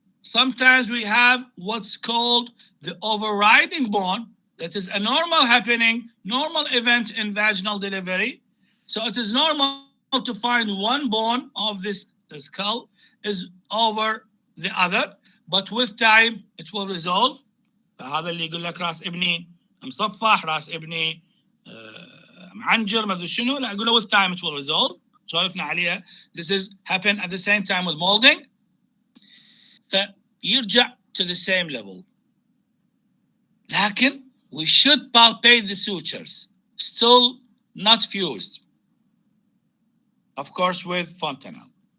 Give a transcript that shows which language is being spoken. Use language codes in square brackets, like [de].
[en] Sometimes we have what's called the overriding bone. That is a normal happening, normal event in vaginal delivery. So it is normal to find one bone of this skull is over the other, but with time it will resolve. [ar] فهذا اللي يقول لك راس ابني مصفح، راس ابني معنجر، ما ادري شنو، لا اقول له [en] with time it will resolve. [ar] سولفنا عليها. [en] This is happen at the same time with molding. [ar] فيرجع [en] to the same level. [ar] لكن [en] we should palpate the sutures, still not fused, of course with fontanelle.